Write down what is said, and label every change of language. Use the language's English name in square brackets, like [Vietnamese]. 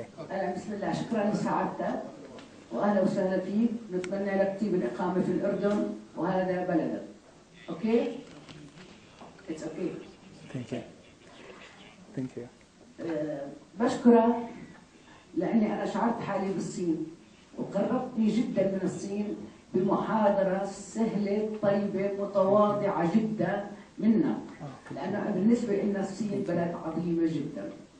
[Arabic] أنا بسم الله شكرا لسعادتك وأهلا وسهلا فيك. نتمنى لك طيب الإقامة في الأردن وهذا بلدك. [English] Okay? It's okay. Thank you. Thank you. [Arabic] بشكرك لأني أنا شعرت حالي بالصين وقربتني جدا من الصين بمحاضرة سهلة طيبة متواضعة جدا منك، لأنه بالنسبة لنا الصين بلد عظيمة جدا.